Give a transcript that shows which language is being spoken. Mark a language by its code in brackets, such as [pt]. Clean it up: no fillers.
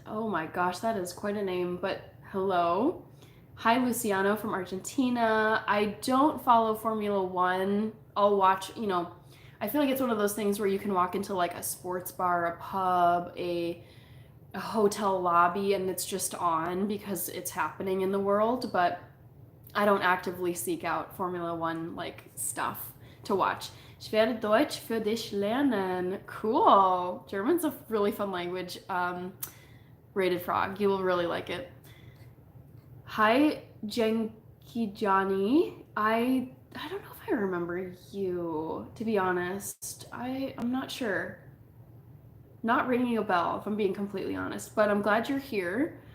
[en] Oh my gosh, that is quite a name, but hello. Hi, Luciano from Argentina. I don't follow Formula One. I'll watch, I feel like it's one of those things where you can walk into like a sports bar, a pub, a hotel lobby, and it's just on because it's happening in the world, but I don't actively seek out Formula One like stuff to watch. [de] Ich werde Deutsch für dich lernen. [en] Cool. German's a really fun language. Rated Frog. You will really like it. Hi, Jenki Johnny. I don't know if I remember you, to be honest. I'm not sure. Not ringing a bell, if I'm being completely honest, but I'm glad you're here.